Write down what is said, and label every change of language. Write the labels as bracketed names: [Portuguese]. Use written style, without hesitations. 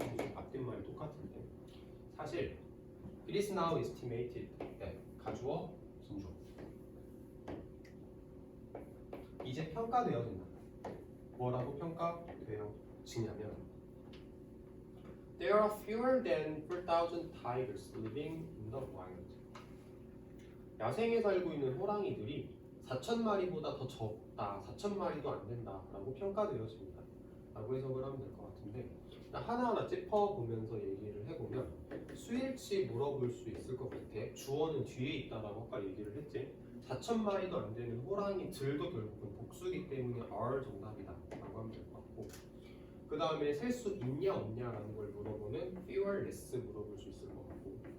[Korean] 재진술 앞뒷말이 똑같은데 사실 [English] it is now estimated [Korean] 가주어 진주 이제 평가되어진다. 뭐라고 평가되어지냐면 [English] There are fewer than 4,000 tigers living in the wild. [Korean] 야생에 살고 있는 호랑이들이 4,000마리보다 더 적다, 4,000마리도 안 된다라고 평가되어집니다. 라고 해석을 하면 될 것 같은데 하나하나 짚어보면서 얘기를 해보면 수일치 물어볼 수 있을 것 같아. 주어는 뒤에 있다라고 아까 얘기를 했지. 4,000마리도 안 되는 호랑이들도 결국은 복수기 때문에 are 정답이다 라고 하면 될 것 같고 그 다음에 셀 수 있냐 없냐라는 걸 물어보는 fewer less 물어볼 수 있을 것 같고